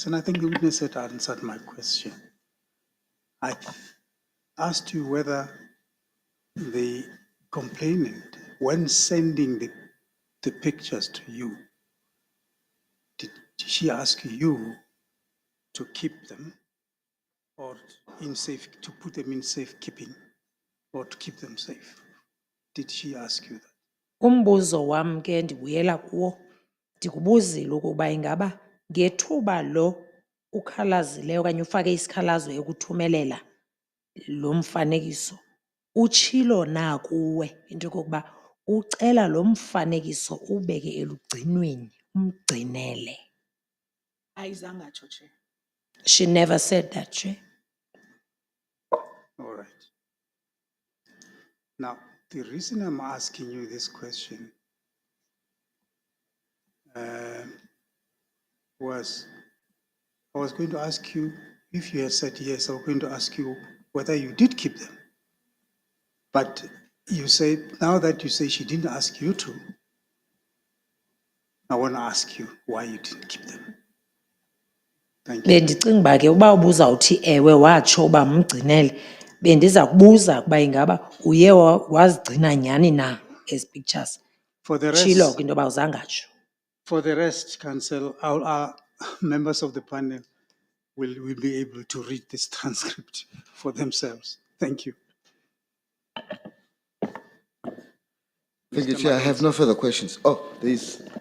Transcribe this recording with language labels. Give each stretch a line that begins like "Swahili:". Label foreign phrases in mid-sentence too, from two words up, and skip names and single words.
English: And I think the witness had answered my question. I asked you whether the complainant, when sending the pictures to you, did she ask you to keep them or to put them in safekeeping or to keep them safe? Did she ask you that?
Xhosa: Umbuzo wam ke ndibuyela kuwo. Ndikubuzile ukuba ingaba ngethuba lo ukhalazileyo okanye ufake isikhalazo ekuthumelela lo mfanekiso utshilo na kuwe into yokokuba ucela lo mfanekiso ubeke elugcinweni umgcinele. Ayizange atsho, Chair.
English: She never said that, Chair. All right. Now, the reason I'm asking you this question was I was going to ask you, if you had said yes, I was going to ask you whether you did keep them. But you said, now that you say she didn't ask you to, I want to ask you why you didn't keep them. Thank you.
Xhosa: Bendicinga uba ke uba ubuzawuthi ewe watsho uba mgcinele bendiza kubuza ukuba ingaba uye wazigcina nyhani na ezi pictures.
English: For the
Xhosa: Tshilo
English: rest,
Xhosa: ke into yoba uzangatsho.
English: for the rest, Council, our members of the panel will be able to read this transcript for themselves. Thank you. Thank you, Mr. Chair. I have no further questions. Oh, there is.